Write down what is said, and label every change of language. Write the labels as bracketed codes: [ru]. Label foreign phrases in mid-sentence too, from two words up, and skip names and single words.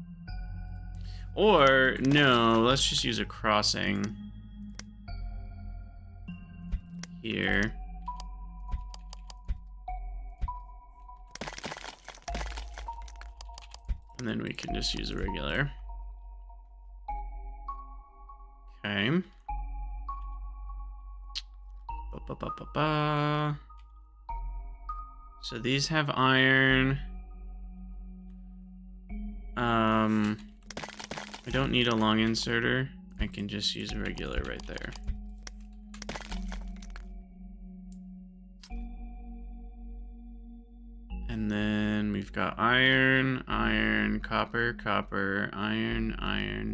[en] Or no, let's just use a crossing here. And then we can just use a regular. Okay. Ba-ba-ba-ba-ba. So these have iron. I don't need a long inserter. I can just use a regular right there. And then we've got iron, iron, copper, copper, iron, iron.